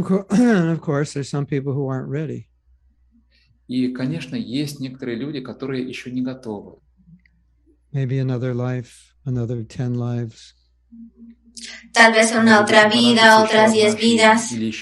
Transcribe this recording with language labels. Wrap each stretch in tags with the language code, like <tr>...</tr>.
<en>And of course, there's some people who aren't ready.</en> <ru>И, конечно, есть некоторые люди, которые еще не готовы.</ru> <en>Maybe another life, another 10 lives.</en> <es>Tal vez una otra vida, otras 10 vidas.</es>